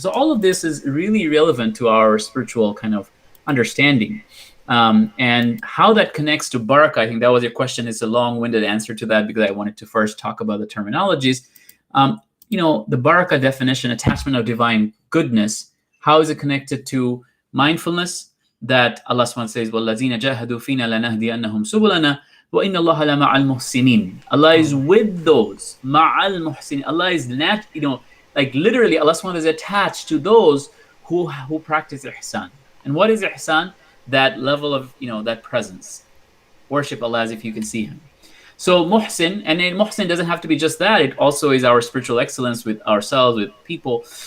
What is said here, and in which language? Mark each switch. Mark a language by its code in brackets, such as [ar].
[en] So all of this is really relevant to our spiritual kind of understanding. And how that connects to Barakah, I think that was your question. It's a long-winded answer to that because I wanted to first talk about the terminologies. The Barakah definition, attachment of divine goodness, how is it connected to mindfulness? That Allah subhanahu wa ta'ala says, [ar] وَالَّذِينَ جَاهَدُوا فِينَا لَنَهْدِيَنَّهُمْ سُبُلَنَا وَإِنَّ اللَّهَ لَمَعَ الْمُحْسِنِينَ. [en] Allah is with those. [ar] مَعَ الْمُحْسِنِينَ. [en] Allah is not, like literally, Allah subhanahu wa ta'ala is attached to those who practice ihsan. And what is ihsan? That level of, that presence. Worship Allah as if you can see him. So muhsin, and then muhsin doesn't have to be just that. It also is our spiritual excellence with ourselves, with people.